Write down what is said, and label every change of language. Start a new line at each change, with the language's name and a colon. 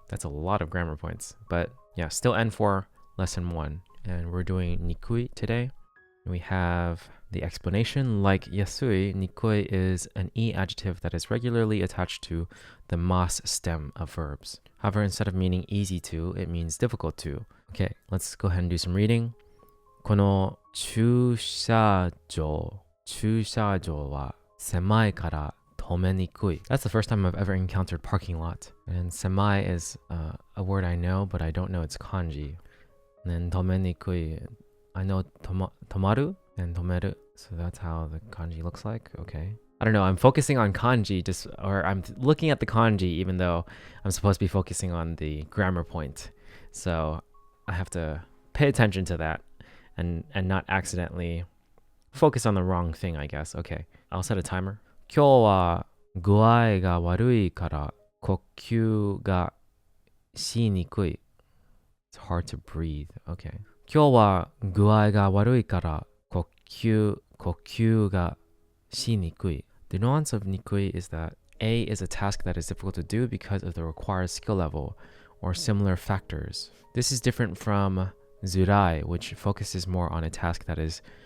English: That's a lot of grammar points, but yeah, still N4 lesson 1, and we're doing nikui today. We have the explanation. Like yasui, nikoi is an e adjective that is regularly attached to the mas stem of verbs. However, instead of meaning easy to, it means difficult to. Okay, let's go ahead and do some reading.
Japanese: この駐車場は狭いから止めにくい.
English: That's the first time I've ever encountered parking lot. And semai is a word I know, but I don't know its kanji. And then 止めにくい, I know tomaru and tomeru, so that's how the kanji looks like. Okay. I don't know, I'm focusing on kanji or I'm looking at the kanji even though I'm supposed to be focusing on the grammar point. So I have to pay attention to that and not accidentally focus on the wrong thing, I guess. Okay, I'll set a timer.
Japanese: 今日は具合が悪いから呼吸がしにくい.
English: It's hard to breathe. Okay.
Japanese: 今日は具合が悪いから呼吸がしにくい.
English: The nuance of nikui is that A is a task that is difficult to do because of the required skill level or similar factors. This is different from zurai, which focuses more on a task that is